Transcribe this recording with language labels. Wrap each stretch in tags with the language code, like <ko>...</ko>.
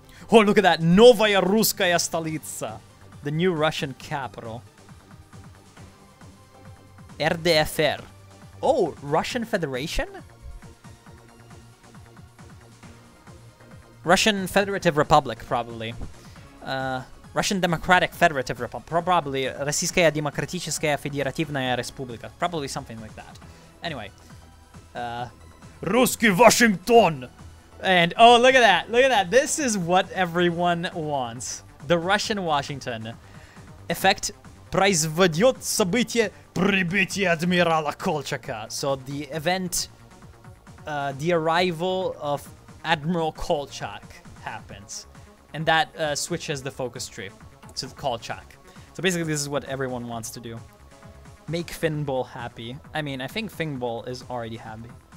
<en>Oh, look at that! Novaya Ruskaya Stolitsa, the new Russian capital. RDFR. Oh, Russian Federation? Russian Federative Republic, probably. Russian Democratic Federative Republic. Probably</en> <ru>Российская Демократическая Федеративная Республика.</ru> <en>Probably something like that. Anyway.</en> <ru>Русский</ru> <en>Washington! And, oh, look at that. Look at that. This is what everyone wants. The Russian Washington. Effect</en> <ru>произведет событие прибытие адмирала Kolchaka.</ru> <en>So the event, the arrival of Admiral Kolchak happens. And that switches the focus tree to Kolchak. So basically this is what everyone wants to do. Make Finbol happy. I mean, I think Finbol is already happy.</en>